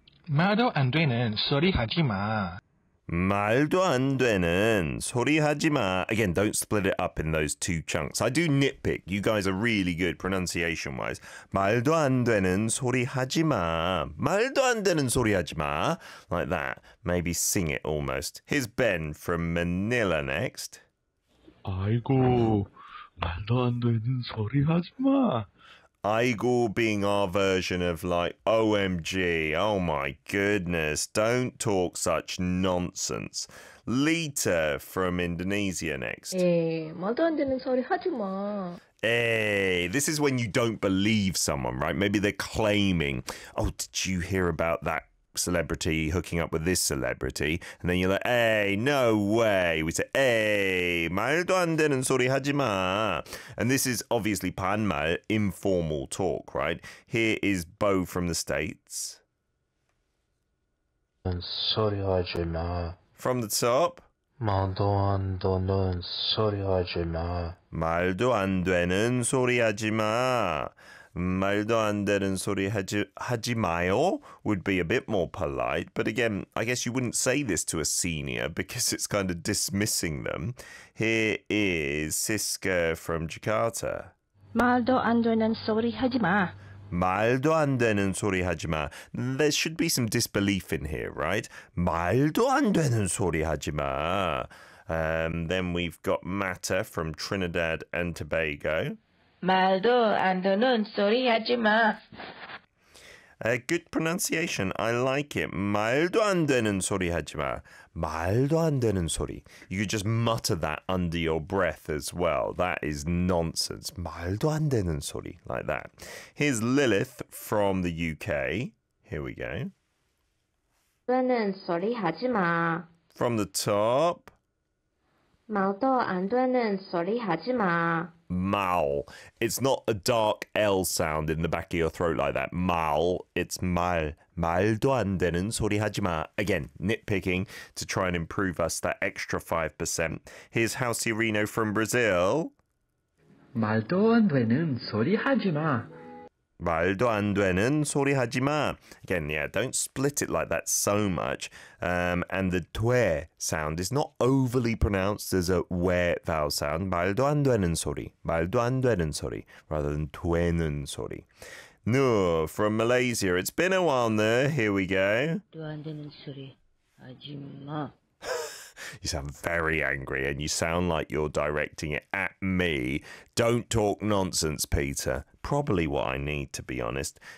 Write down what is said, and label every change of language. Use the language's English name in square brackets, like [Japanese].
[Korean] 말도 안 되는 소리 하지 마. 말도 안 되는 소리 하지 마. [English] Again, don't split it up in those two chunks. I do nitpick. You guys are really good pronunciation-wise. [Korean] 말도 안 되는 소리 하지 마. 말도 안 되는 소리 하지 마. [English] Like that. Maybe sing it almost. Here's Ben from Manila next. [Korean] 아이고, 말도 안 되는 소리 하지 마. [English] Aigo being our version of like, OMG, oh my goodness, don't talk such nonsense. Lita from Indonesia next. Hey, this is when you don't believe someone, right? Maybe they're claiming, oh, did you hear about that celebrity hooking up with this celebrity? And then you're like, hey, no way. We say, hey, [Korean] 말도 안 되는 소리 하지 마. [English] And this is obviously 반말, informal talk, right? Here is Bo from the States. From the top. [Korean] 말도 안 되는 소리 하지 마. 말도 안 되는 소리 하지 마. 말도 안 되는 소리 하지 마요 [English] would be a bit more polite. But again, I guess you wouldn't say this to a senior because it's kind of dismissing them. Here is Siska from Jakarta. [Korean] 말도 안 되는 소리 하지 마. 말도 안 되는 소리 하지 마. [English] There should be some disbelief in here, right? [Korean] 말도 안 되는 소리 하지 마. [English] Then we've got Mata from Trinidad and Tobago. [Korean] 말도 안 되는 소리 하지 마. [English] Good pronunciation. I like it. [Korean] 말도 안 되는 소리 하지 마. 말도 안 되는 소리. [English] You just mutter that under your breath as well. That is nonsense. [Korean] 말도 안 되는 소리. [English] Like that. Here's Lilith from the UK. Here we go. [Korean] 되는 소리 하지 마. [English] From the top. [Korean] 말도 안 되는 소리 하지 마. Mal. [English] It's not a dark L sound in the back of your throat like that. Mal. It's mal. [Korean] 말도 안 되는 소리 하지 마. [English] Again, nitpicking to try and improve us that extra 5%. Here's Halsey Reno from Brazil. [Korean] 말도 안 되는 소리 하지 마. 말도 안 되는 소리 하지 마. [English] Again, yeah, don't split it like that so much. And the 돼 sound is not overly pronounced as a 왜 vowel sound. [Korean] 말도 안 되는 소리. 말도 안 되는 소리. [English] Rather than [Korean] 되는 소리. [English] Nur from Malaysia. It's been a while, Nur. Here we go. [Korean] 말도 안 되는 소리 하지 마. [English] You sound very angry and you sound like you're directing it at me. Don't talk nonsense, Peter. Probably what I need, to be honest.